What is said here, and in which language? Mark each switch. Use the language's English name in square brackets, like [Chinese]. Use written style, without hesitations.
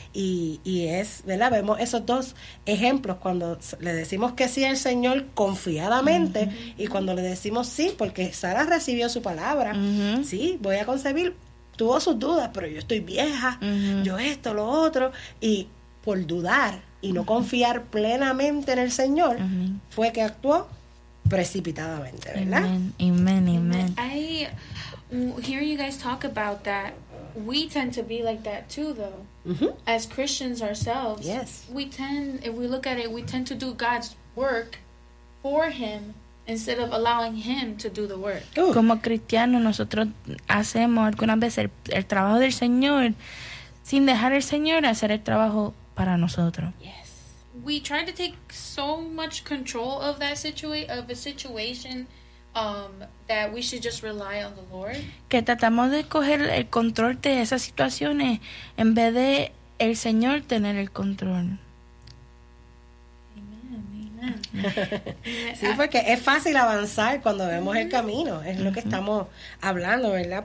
[Spanish] Y es, ¿verdad? Vemos esos dos ejemplos cuando le decimos que sí al Señor confiadamente y cuando le decimos sí, porque Sara recibió su palabra. Sí, voy a concebir. Tuvo sus dudas, pero yo estoy vieja, yo esto, lo otro. Y por dudar y no confiar plenamente en el Señor, fue que actuó precipitadamente, ¿verdad? Amén, amén, amén. [English] Hearing you guys talk about that, we tend to be like that too, though. As Christians ourselves, yes, we tend to do God's work for Him instead of allowing Him to do the work. [Spanish] Como cristianos, nosotros hacemos algunas veces el trabajo del Señor sin dejar al Señor hacer el trabajo para nosotros. [English] Yes, we try to take so much control of that situation. That we should just rely on the Lord. [Spanish] Que tratamos de coger el control de esas situaciones en vez de el Señor tener el control. [English] Amen. [Spanish] Sí, porque es fácil avanzar cuando vemos el camino. Es lo que estamos hablando, ¿verdad?